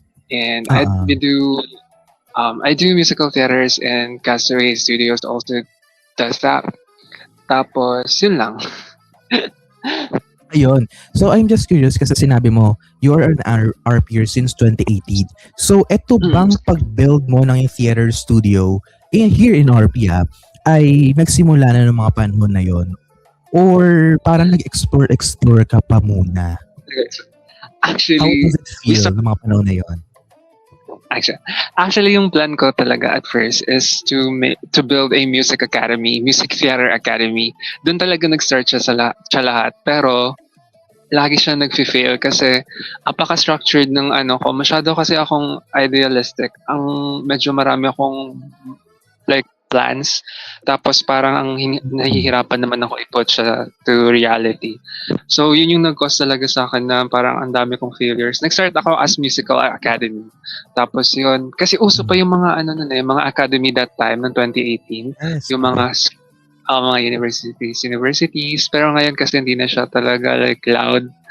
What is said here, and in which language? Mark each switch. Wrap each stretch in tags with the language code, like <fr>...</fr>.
<en>And I do musical theaters, and Castaway Studios also does that.</en> <tl>Tapos, yun lang. Ayun.</tl> <en>So, I'm just curious</en> <tl>kasi sinabi mo,</tl> <en>you are an RPer since 2018.</en> <tl>So, eto bang pag-build mo ng theater studio here in RP ay nagsimula na ng mga panahon na yon? Or parang nag-explore ka pa muna?</tl> <en>How Actually, does it feel</en> <tl>ng mga panahon na yon?</tl> <en>Actually,</en> <tl>yung plan ko talaga</tl> <en>at first is to build a music theater academy.</en> <tl>Doon talaga nag-start siya sa lahat. Pero, lagi siya nag-fail kasi apaka-structured ng ko. Masyado kasi akong idealistic. Medyo marami akong like plans. Tapos parang nahihirapan naman ako i-put siya to reality. So yun yung nag-cause talaga sa akin na parang ang dami kong failures. Nag-start ako as musical academy. Tapos yun, kasi uso pa yung mga mga academy that time ng 2018.</tl> <en>Yes.</en> <tl>Yung mga universities. Pero ngayon kasi hindi na siya talaga like loud.</tl>